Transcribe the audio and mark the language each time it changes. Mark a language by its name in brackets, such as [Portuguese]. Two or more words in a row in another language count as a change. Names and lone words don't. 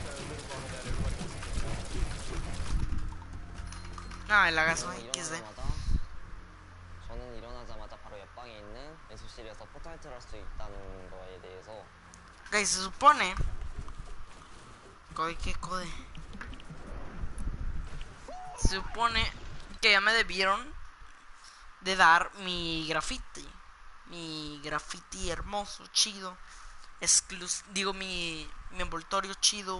[Spanish] No, el lagazo XD. [Korean] 저는 일어나자마자 바로 옆방에 있는 연습실에서 포트나이트를 할 수 있다는 거에 대해서 [Spanish] Ok, se supone. ¿Qué code? Se supone que ya me debieron de dar mi graffiti. Mi graffiti hermoso, chido. Digo, mi envoltorio chido.